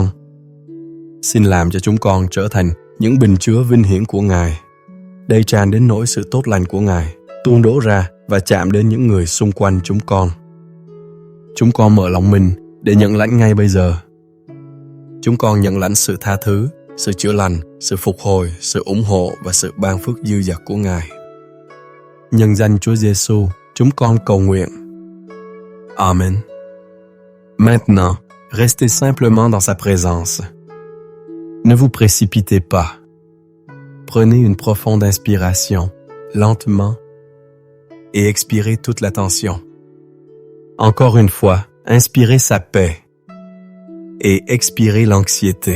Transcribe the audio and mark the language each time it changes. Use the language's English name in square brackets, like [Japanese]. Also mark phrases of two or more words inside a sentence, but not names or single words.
[Vietnamese] Xin làm cho chúng con trở thành những bình chứa vinh hiển của Ngài, đầy tràn đến nỗi sự tốt lành của Ngài, tuôn đổ ra và chạm đến những người xung quanh chúng con. Chúng con mở lòng mình để nhận lãnh ngay bây giờ. Chúng con nhận lãnh sự tha thứ, sự chữa lành, sự phục hồi, sự ủng hộ và sự ban phước dư dật của Ngài. Nhân danh Chúa Giêsu, chúng con cầu nguyện. Amen. [French] Maintenant, restez simplement dans sa présence. Ne vous précipitez pas. Prenez une profonde inspiration, lentement, et expirez toute la tension. Encore une fois, inspirez sa paix et expirez l'anxiété.